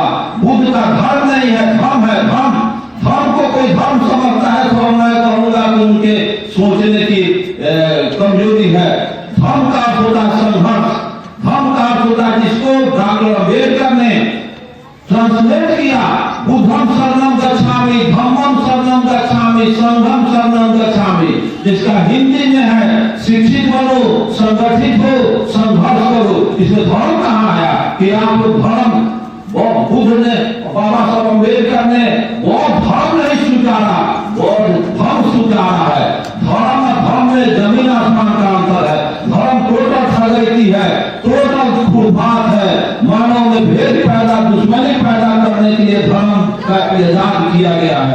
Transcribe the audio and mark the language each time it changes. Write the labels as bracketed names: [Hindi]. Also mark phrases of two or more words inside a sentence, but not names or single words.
[Hindi] बुद्ध का धर्म नहीं है, धर्म है। धर्म को कोई धर्म समझता है तो मैं कहूंगा कि उनके सोचने की कमजोरी है। धर्म का अर्थ होता है संघर्ष, धर्म का अर्थ होता है जिसको डॉक्टर अम्बेडकर ने ट्रांसलेट किया, [Pali] बुद्धम शरणम गच्छामि, धम्मम शरणम गच्छामि, संघम शरणम गच्छामि, [Hindi] जिसका हिंदी में है शिक्षित बनो, संगठित हो, संघर्ष करो। इसमें धर्म कहाँ आया कि आप धर्म, बुद्ध ने, बाबा साहब अम्बेडकर ने बौद्ध धर्म नहीं स्वीकारा, बौद्ध धर्म स्वीकारा है। धर्म में जमीन आसमान का अंतर है। धर्म टोटल ठगैती है, टोटल खुरबात है, मानव में भेद पैदा, दुश्मनी पैदा करने के लिए धर्म का इजाद किया गया है।